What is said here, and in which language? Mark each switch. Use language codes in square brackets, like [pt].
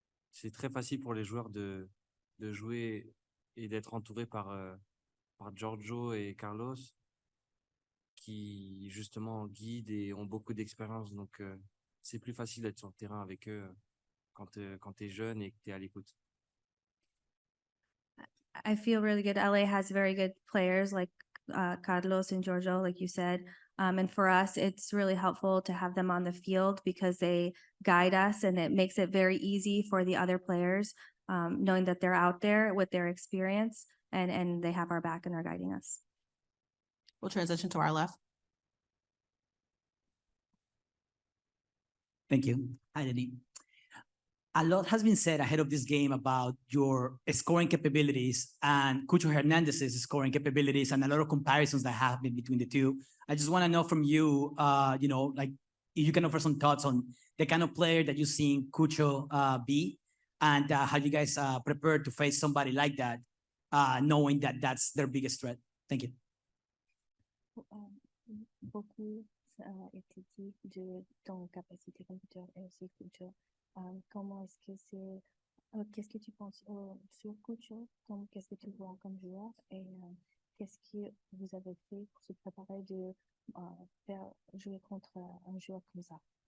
[fr] C'est très facile pour les joueurs de jouer et d'être entourés par Giorgio et Carlos, qui justement guident et ont beaucoup d'expérience. Donc, c'est plus facile d'être sur le terrain avec eux quand tu es jeune et que tu es à l'écoute. [en] I feel really good. LA has very good players like Carlos and Giorgio, like you said. And for us, it's really helpful to have them on the field because they guide us and it makes it very easy for the other players, knowing that they're out there with their experience and they have our back and they're guiding us. We'll transition to our left. Thank you. Hi, Denis. A lot has been said ahead of this game about your scoring capabilities and Cucho Hernandez's scoring capabilities and a lot of comparisons that have been between the two. I just want to know from you, like if you can offer some thoughts on the kind of player that you've seen Cucho be and how you guys prepare to face somebody like that, knowing that that's their biggest threat. Thank you. [fr] Beaucoup été dit de ton capacité computer et aussi Cucho. Comment est-ce que c'est, qu'est-ce que tu penses sur Cucho, qu'est-ce que tu vois comme joueur et qu'est-ce que vous avez fait pour se préparer de faire jouer contre un joueur comme ça?